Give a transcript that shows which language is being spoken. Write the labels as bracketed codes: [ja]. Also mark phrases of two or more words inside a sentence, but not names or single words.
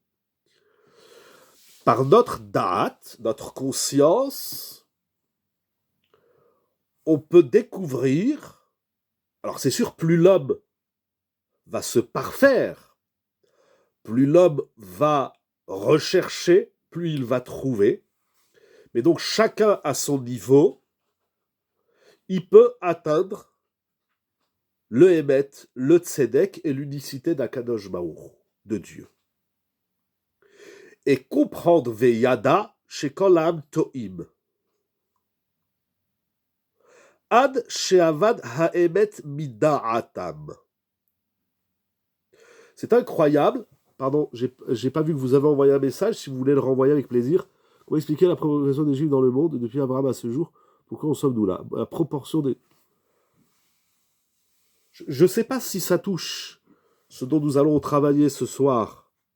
[fr] Par notre da'at, notre conscience, on peut découvrir, alors c'est sûr, plus l'homme va se parfaire, plus l'homme va rechercher, plus il va trouver, mais donc chacun à son niveau, il peut atteindre le Emet, le Tzedek et l'unicité d' [he] הקדוש ברוך הוא, [fr] de Dieu. Et comprendre [he] וידע שכל העם טועים. עד שאבד האמת מדעתם. [fr] C'est incroyable. Pardon, j'ai pas vu que vous avez envoyé un message. Si vous voulez le renvoyer avec plaisir. Comment expliquer la progression des Juifs dans le monde depuis Abraham à ce jour? Pourquoi en sommes-nous là? La proportion des... Je ne sais pas si ça touche ce dont nous allons travailler ce soir.